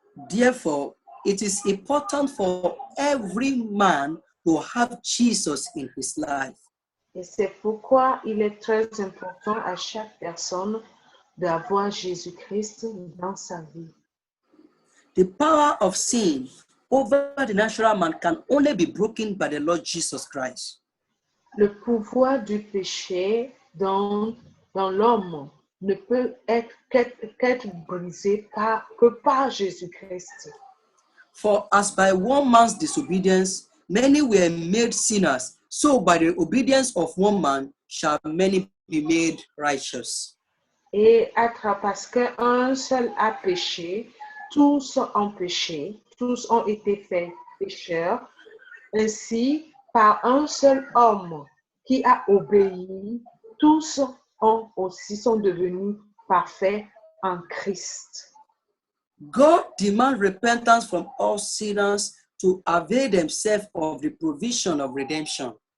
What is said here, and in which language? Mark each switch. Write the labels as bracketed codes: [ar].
[en] Therefore, it is important for every man to have Jesus in his life. [fr] Et c'est pourquoi il est très important à chaque personne d'avoir Jésus-Christ dans sa vie. [en] The power of sin over the natural man can only be broken by the Lord Jesus Christ. [fr] Le pouvoir du péché dans l'homme ne peut qu'être brisé que par Jésus-Christ. [en] For as by one man's disobedience many were made sinners, so by the obedience of one man shall many be made righteous. [fr] Et parce qu'un seul a péché, tous ont péché, tous ont été faits pécheurs. Ainsi, par un seul homme qui a obéi, tous sont devenus parfaits en Christ. [en] God demands repentance from all sinners to avail themselves of the provision of redemption.